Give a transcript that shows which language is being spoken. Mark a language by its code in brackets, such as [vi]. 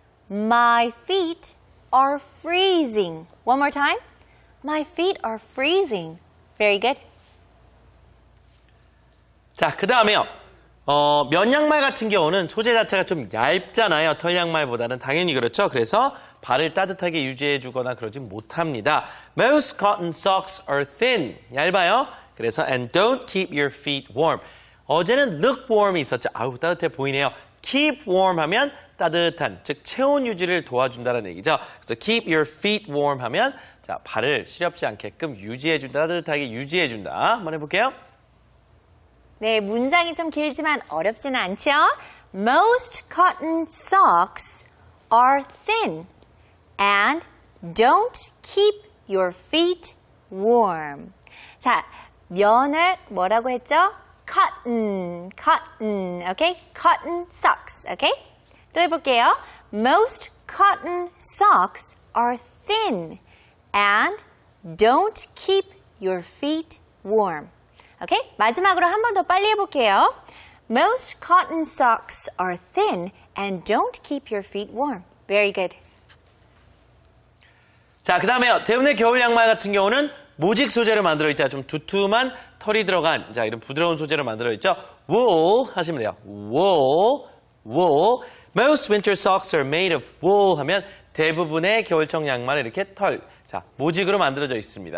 [en] My feet are freezing. One more time. My feet are freezing. Very good. [ko] 자, 그 다음에요. 면 양말 같은 경우는 소재 자체가 좀 얇잖아요. 털 양말보다는 당연히 그렇죠. 그래서 발을 따뜻하게 유지해주거나 그러진 못합니다. [en] Most cotton socks are thin. [ko] 얇아요. 그래서 [en] and don't keep your feet warm. [ko] 어제는 look warm이 있었죠. 아우 따뜻해 보이네요. keep warm 하면 따뜻한, 즉 체온 유지를 도와준다는 얘기죠. 그래서 keep your feet warm 하면 자 발을 시렵지 않게끔 유지해준다, 따뜻하게 유지해준다. 한번 해볼게요. 네, 문장이 좀 길지만 어렵지는 않죠? [en] Most cotton socks are thin and don't keep your feet warm. [ko] 자, 면을 뭐라고 했죠? [en] Cotton, okay? Cotton socks, okay? [ko] 또 해볼게요. [en] Most cotton socks are thin and don't keep your feet warm. [ko] 오케이? 마지막으로 한 번 더 빨리 해볼게요. [en] Most cotton socks are thin and don't keep your feet warm. Very good. [ko] 자, 그 다음에요. 대부분의 겨울 양말 같은 경우는 모직 소재로 만들어 있죠. 좀 두툼한 털이 들어간, 자, 이런 부드러운 소재로 만들어 있죠. wool 하시면 돼요. wool. [en] Most winter socks are made of wool [ko] 하면 대부분의 겨울청 양말은 이렇게 털, 자, 모직으로 만들어져 있습니다.